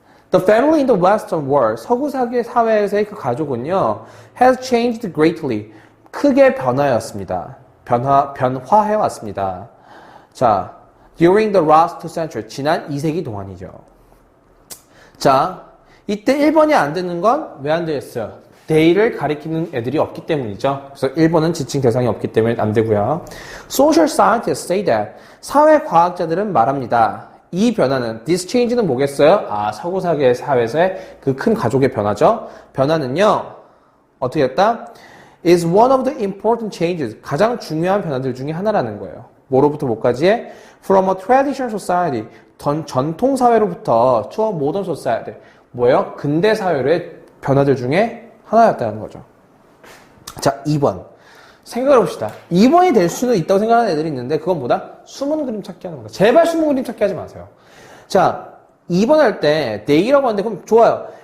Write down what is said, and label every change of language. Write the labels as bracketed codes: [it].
[en] The family in the Western world, [ko] 서구 사회에서의 그 가족은요, [en] has changed greatly. [ko] 크게 변화해왔습니다. 변화해왔습니다. [en] 자, during the last 2 centuries, [ko] 지난 2세기 동안이죠. 자, 이때 1번이 안 되는 건 왜 안 되겠어요? they를 가리키는 애들이 없기 때문이죠. 그래서 1번은 지칭 대상이 없기 때문에 안 되고요. [en] Social scientists say that [ko] 사회과학자들은 말합니다. 이 변화는 [en] this change [ko] 는 뭐겠어요? 서구사계 사회에서의 그 큰 가족의 변화죠. 변화는요. 어떻게 했다? [en] is one of the important changes. [ko] 가장 중요한 변화들 중에 하나라는 거예요. 뭐로부터 뭐까지에? [en] From a traditional society. [ko] 전통 사회로부터 [en] to a modern society. [ko] 뭐예요? 근대 사회의 변화들 중에 하나였다는 거죠. 자, 2번. 생각을 해봅시다. 2번이 될 수는 있다고 생각하는 애들이 있는데 그건 뭐다? 숨은 그림 찾기 하는 겁니다. 제발 숨은 그림 찾기 하지 마세요. 자, 2번 할 때 they라고 하는데 그럼 좋아요.